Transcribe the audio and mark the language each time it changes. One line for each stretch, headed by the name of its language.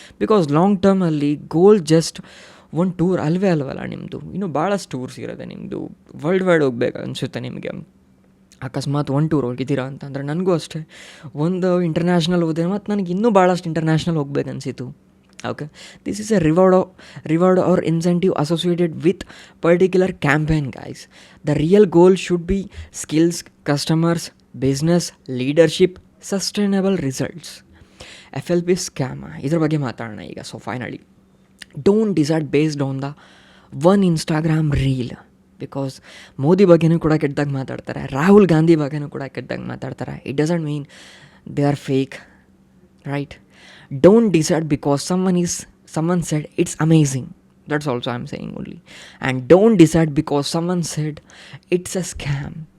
Kannada: Because long ಟರ್ಮಲ್ಲಿ goal just ಒಂದು tour ಅಲ್ವಲ್ಲ ನಿಮ್ಮದು, ಇನ್ನೂ ಭಾಳಷ್ಟು ಟೂರ್ಸ್ ಇರೋದೆ ನಿಮ್ಮದು. ವರ್ಲ್ಡ್ ವೈಡ್ ಹೋಗ್ಬೇಕು ಅನಿಸುತ್ತೆ ನಿಮಗೆ. ಅಕಸ್ಮಾತ್ ಒಂದು ಟೂರ್ ಹೋಗಿದ್ದೀರಾ ಅಂತಂದರೆ ನನಗೂ ಅಷ್ಟೇ ಒಂದು ಇಂಟರ್ನ್ಯಾಷನಲ್ ಹೋದೆ, ಮತ್ತು ನನಗೆ ಇನ್ನೂ ಭಾಳಷ್ಟು ಇಂಟರ್ನ್ಯಾಷನಲ್ ಹೋಗ್ಬೇಕು ಅನಿಸಿತು.
English: Okay, this is a reward or incentive associated with particular campaign, guys. The real goal should be skills, customers, business, leadership, sustainable results. FLP scam,
Kannada: ಇದ್ರ ಬಗ್ಗೆ ಮಾತಾಡೋಣ ಈಗ.
English: So finally, don't decide based on the one Instagram reel.
Kannada: Because Modi ಬಗ್ಗೆನೂ ಕೂಡ ಕೆಟ್ಟದಾಗ ಮಾತಾಡ್ತಾರೆ, ರಾಹುಲ್ ಗಾಂಧಿ ಬಗ್ಗೆನೂ ಕೂಡ ಕೆಟ್ಟದಾಗ ಮಾತಾಡ್ತಾರೆ.
English: It doesn't mean they are fake, right? Don't decide because someone said it's amazing. That's also I'm saying only. And don't decide because someone said it's a scam.